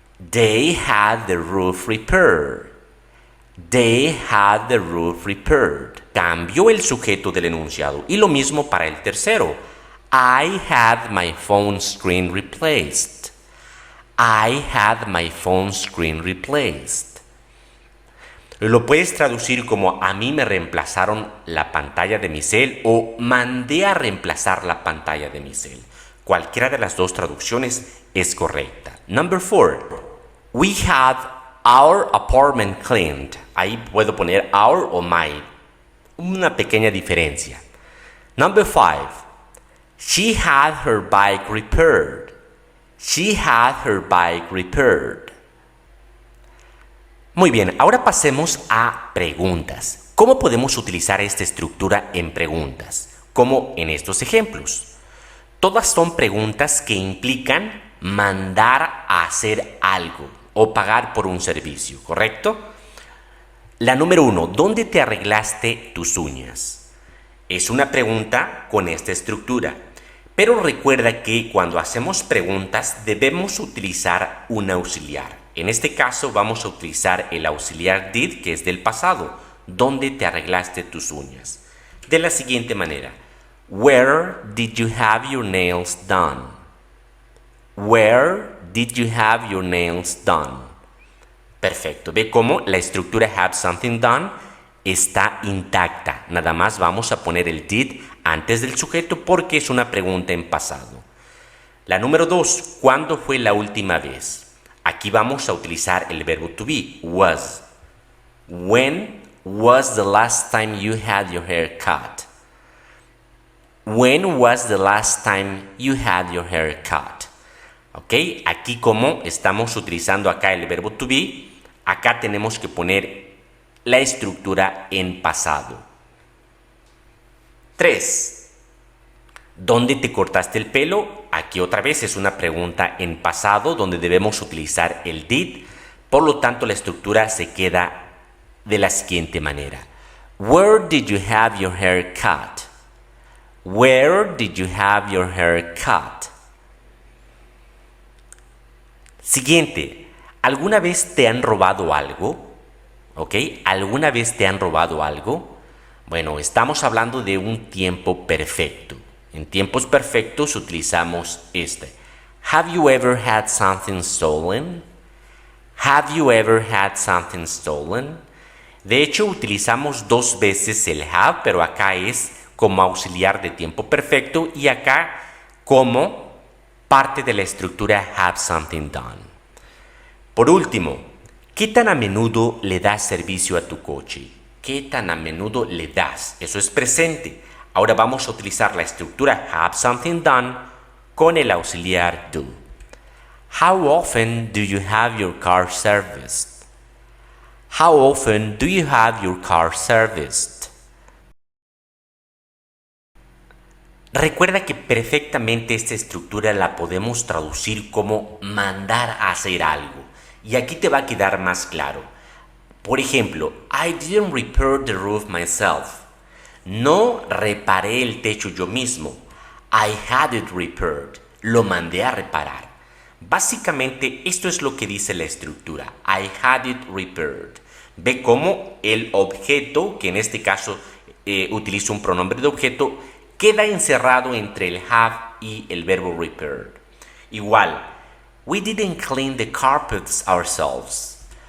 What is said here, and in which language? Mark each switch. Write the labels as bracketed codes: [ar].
[en] They had the roof repaired. They had the roof repaired. [es] Cambió el sujeto del enunciado. Y lo mismo para el tercero. [en] I had my phone screen replaced. I had my phone screen replaced. [es] Lo puedes traducir como a mí me reemplazaron la pantalla de mi cel o mandé a reemplazar la pantalla de mi cel. Cualquiera de las dos traducciones es correcta. [en] Number 4. We had our apartment cleaned. [es] Ahí puedo poner our o my. Una pequeña diferencia. [en] Number 5. She had her bike repaired. She had her bike repaired. [es] Muy bien, ahora pasemos a preguntas. ¿Cómo podemos utilizar esta estructura en preguntas? Como en estos ejemplos. Todas son preguntas que implican mandar a hacer algo o pagar por un servicio, ¿correcto? La número 1, ¿dónde te arreglaste tus uñas? Es una pregunta con esta estructura. Pero recuerda que cuando hacemos preguntas debemos utilizar un auxiliar. En este caso vamos a utilizar el auxiliar did, que es del pasado. ¿Dónde te arreglaste tus uñas? De la siguiente manera. [en] Where did you have your nails done? Where did you have your nails done? [es] Perfecto. Ve cómo la estructura have something done está intacta. Nada más vamos a poner el did antes del sujeto porque es una pregunta en pasado. La número 2. ¿Cuándo fue la última vez? Aquí vamos a utilizar el verbo to be, was. [en] When was the last time you had your hair cut? When was the last time you had your hair cut? [es] ¿Ok? Aquí como estamos utilizando acá el verbo to be, acá tenemos que poner la estructura en pasado. 3. ¿Dónde te cortaste el pelo? Aquí Aquí otra vez es una pregunta en pasado donde debemos utilizar el did. Por lo tanto, la estructura se queda de la siguiente manera. [en] Where did you have your hair cut? Where did you have your hair cut? [es] Siguiente. ¿Alguna vez te han robado algo? ¿Ok? ¿Alguna vez te han robado algo? Bueno, estamos hablando de un tiempo perfecto. En tiempos perfectos utilizamos este. [en] Have you ever had something stolen? Have you ever had something stolen? [es] De hecho, utilizamos dos veces el have, pero acá es como auxiliar de tiempo perfecto y acá como parte de la estructura have something done. Por último, ¿qué tan a menudo le das servicio a tu coche? ¿Qué tan a menudo le das? Eso es presente. Ahora vamos a utilizar la estructura have something done con el auxiliar do. [en] How often do you have your car serviced? How often do you have your car serviced? [es] Recuerda que perfectamente esta estructura la podemos traducir como mandar a hacer algo. Y aquí te va a quedar más claro. Por ejemplo, [en] I didn't repair the roof myself. [es] No reparé el techo yo mismo. [en] I had it repaired. [es] Lo mandé a reparar. Básicamente esto es lo que dice la estructura. [en] I had it repaired. [es] Ve cómo el objeto, que en este caso utiliza un pronombre de objeto, queda encerrado entre el have y el verbo repaired. Igual, [en] we didn't clean the carpets ourselves.